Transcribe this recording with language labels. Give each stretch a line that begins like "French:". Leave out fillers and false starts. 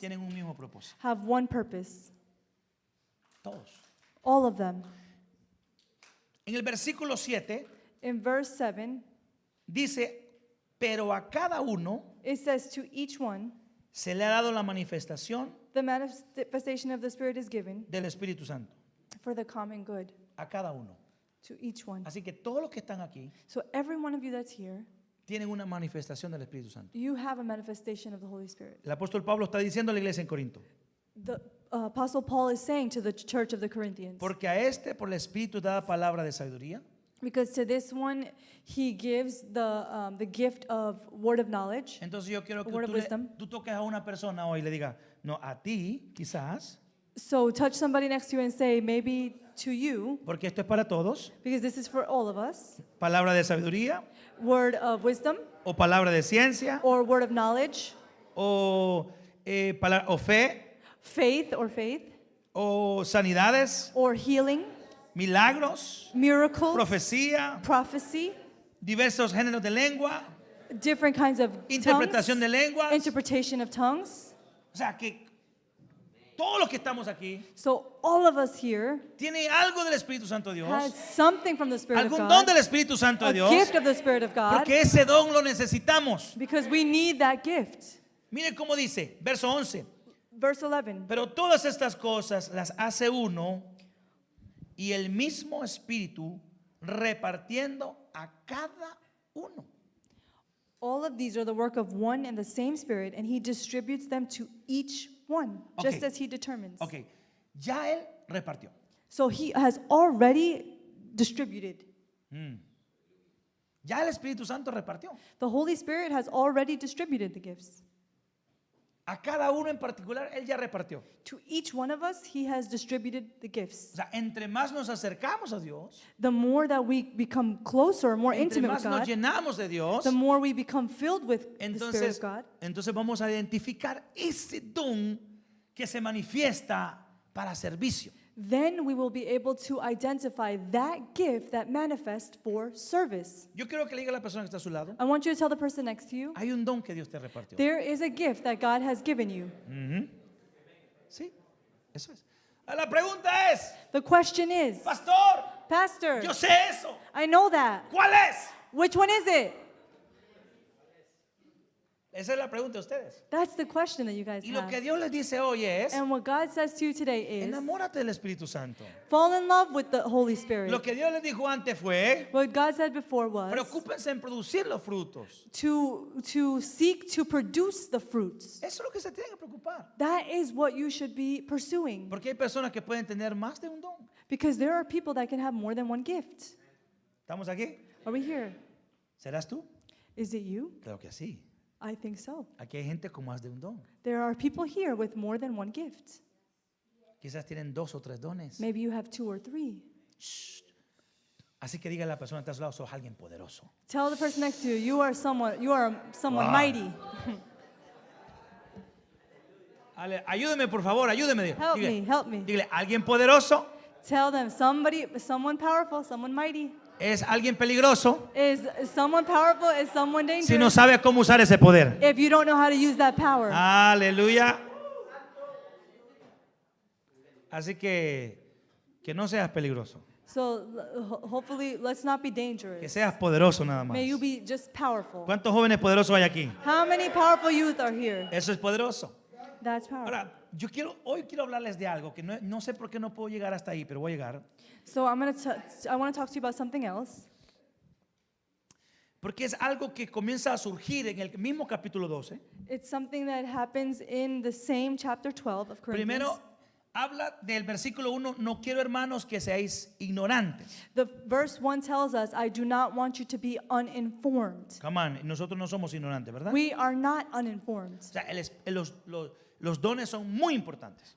Spanish: tienen un mismo propósito.
English: have one purpose.
Spanish: Todos.
English: All of them.
Spanish: En el versículo 7
English: In verse 7,
Spanish: dice, pero a cada uno
English: it says, to each one,
Spanish: se le ha dado la manifestación
English: the manifestation of the Spirit is given
Spanish: del Espíritu Santo.
English: for the common good.
Spanish: A cada uno.
English: To each one.
Spanish: Así que todos los que están aquí
English: So every one of you that's here,
Spanish: tienen una manifestación del Espíritu Santo.
English: you have a manifestation of the Holy Spirit.
Spanish: El apóstol Pablo está diciendo a la iglesia en Corinto,
English: The Apostle Paul is saying to the church of the Corinthians,
Spanish: porque a este por el Espíritu da palabra de sabiduría,
English: because to this one he gives the gift of word of knowledge.
Spanish: entonces yo quiero que
English: Word of wisdom.
Spanish: tú toques a una persona hoy y le digas, no, a ti quizás,
English: So touch somebody next to you and say, maybe to you,
Spanish: porque esto es para todos,
English: because this is for all of us,
Spanish: palabra de sabiduría
English: word of wisdom
Spanish: o palabra de ciencia
English: or word of knowledge,
Spanish: o, o fe
English: faith or faith,
Spanish: o sanidades,
English: or healing,
Spanish: milagros,
English: miracles,
Spanish: profecía,
English: prophecy,
Spanish: diversos géneros de lengua,
English: different kinds of
Spanish: interpretación de
English: tongues,
Spanish: lenguas.
English: interpretation of tongues.
Spanish: O sea que todos los que estamos aquí
English: So all of us here
Spanish: tienen algo del Espíritu Santo de
English: has
Spanish: Dios,
English: something from the Spirit of
Spanish: algún
English: God,
Spanish: don del Espíritu Santo
English: a
Spanish: de Dios,
English: gift of the Spirit of God,
Spanish: porque ese don lo necesitamos.
English: because we need that gift.
Spanish: Mire cómo dice, verso 11,
English: Verse 11.
Spanish: pero todas estas cosas las hace uno y el mismo Espíritu repartiendo a cada uno.
English: All of these are the work of one and the same Spirit, and He distributes them to each one, just Okay. as He determines.
Spanish: Ok, ya Él repartió.
English: So He has already distributed.
Spanish: Ya el Espíritu Santo repartió.
English: The Holy Spirit has already distributed the gifts.
Spanish: A cada uno en particular, Él ya repartió.
English: To each one of us, He has distributed the
Spanish: O
English: gifts.
Spanish: sea, entre más nos acercamos a Dios,
English: The more that we become closer, more
Spanish: entre
English: intimate
Spanish: más
English: with
Spanish: nos
English: God,
Spanish: llenamos de Dios,
English: the more we become filled with the Spirit
Spanish: entonces,
English: of God.
Spanish: entonces vamos a identificar ese don que se manifiesta para servicio.
English: Then we will be able to identify that gift that manifests for service.
Spanish: Yo quiero que le diga a la persona que está a su lado,
English: I want you to tell the person next to you,
Spanish: hay un don que Dios te repartió.
English: there is a gift that God has given you.
Spanish: Sí, eso es. La pregunta es,
English: The question is,
Spanish: pastor,
English: Pastor,
Spanish: yo sé eso.
English: I know that.
Spanish: ¿Cuál es?
English: Which one is it?
Spanish: Esa es la pregunta de ustedes.
English: That's the question that you guys
Spanish: Y lo que
English: have.
Spanish: Dios les dice hoy es,
English: And what God says to you today is,
Spanish: enamórate del Espíritu Santo.
English: fall in love with the Holy Spirit.
Spanish: Lo que Dios les dijo antes fue,
English: What God said before was
Spanish: preocúpense en producir los frutos.
English: to seek to produce the fruits.
Spanish: Eso es lo que se tienen que preocupar.
English: That is what you should be pursuing.
Spanish: Porque hay personas que pueden tener más de un don.
English: Because there are people that can have more than one gift.
Spanish: ¿Estamos aquí?
English: Are we here?
Spanish: ¿Serás tú?
English: Is it you?
Spanish: Creo que sí.
English: I think so.
Spanish: Aquí hay gente con más de un don.
English: There are people here with more than one gift.
Spanish: Quizás tienen 2 o 3 dones.
English: Maybe you have 2 or 3.
Spanish: Así que diga a la persona que está a su lado, sos alguien poderoso.
English: Tell the person next to you, you are someone Wow. mighty.
Spanish: Ayúdeme, por favor, ayúdeme.
English: Help me, help me.
Spanish: Dígale, alguien poderoso
English: Tell them someone powerful, someone mighty.
Spanish: es alguien peligroso
English: Is someone powerful, is someone dangerous.
Spanish: si no sabe cómo usar ese poder.
English: If you don't know how to use that power.
Spanish: Aleluya. Así que no seas peligroso,
English: So hopefully, let's not be
Spanish: que
English: dangerous.
Spanish: seas poderoso nada más.
English: May you be just powerful.
Spanish: ¿Cuántos jóvenes poderosos hay aquí?
English: How many powerful youth are here?
Spanish: Eso es poderoso.
English: That's powerful.
Spanish: Ahora, hoy quiero hablarles de algo que no sé por qué no puedo llegar hasta ahí, pero voy a llegar.
English: So I want to talk to you about something else.
Spanish: Porque es algo que comienza a surgir en el mismo capítulo 12.
English: It's something that happens in the same chapter 12 of Corinthians.
Spanish: Primero, habla del versículo 1, no quiero hermanos que seáis ignorantes.
English: The verse 1 tells us, I do not want you to be uninformed. Come on,
Spanish: nosotros no somos ignorantes, ¿verdad?
English: We are not uninformed.
Spanish: O sea, los dones son muy importantes.